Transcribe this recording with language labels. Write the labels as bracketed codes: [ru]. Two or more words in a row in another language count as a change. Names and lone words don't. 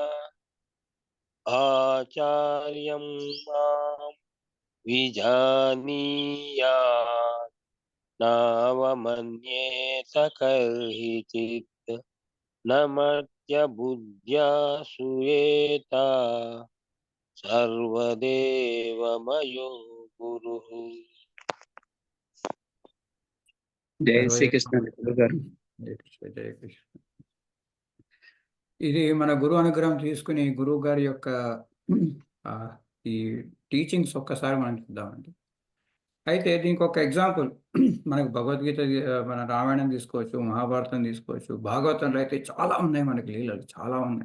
[sa] आचार्यं मां विजानीयात् नावमन्येत कर्हिचित् न बुद्ध्या सूयेता सर्वदेवमयो गुरुः। [te] జై సర్వదే శ్రీకృష్ణ గురుగారు. జయ కృష్ణ, జయ కృష్ణ. ఇది మన గురువు అనుగ్రహం తీసుకుని గురువుగారి యొక్క ఆహ్, ఈ టీచింగ్స్ ఒక్కసారి మనం చూద్దామండి. అయితే దీనికొక ఎగ్జాంపుల్ మనకు భగవద్గీత మన రామాయణం తీసుకోవచ్చు, మహాభారతం తీసుకోవచ్చు, భాగవతంలో అయితే చాలా ఉన్నాయి మనకి లీలలు చాలా ఉన్నాయి.